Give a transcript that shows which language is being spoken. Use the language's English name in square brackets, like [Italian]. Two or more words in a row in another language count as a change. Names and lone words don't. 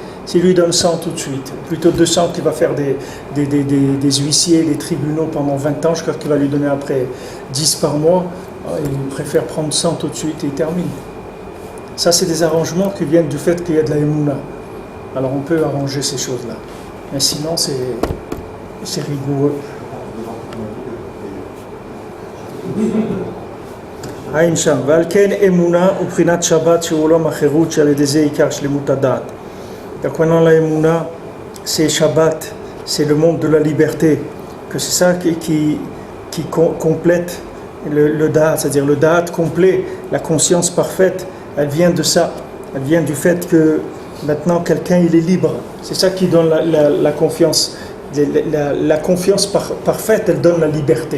[French] s'il lui donne 100 tout de suite, plutôt 200 qu'il va faire des huissiers, des tribunaux pendant 20 ans, je crois qu'il va lui donner après 10 par mois, il préfère prendre 100 tout de suite et il termine. Ça, c'est des arrangements qui viennent du fait qu'il y a de la émouna. Alors on peut arranger ces choses-là. Mais sinon, c'est rigoureux. [Hebrew] עין שם, ועל כן אמונה ובחינת שבת שהוא עולם החירות שעל ידי זה עיקר שלמות הדעת. [French] Donc maintenant la émouna, c'est Shabbat, c'est le monde de la liberté, que c'est ça qui complète le da'at, c'est-à-dire le da'at complet, la conscience parfaite, elle vient de ça, elle vient du fait que maintenant quelqu'un il est libre, c'est ça qui donne la confiance, la confiance parfaite, elle donne la liberté.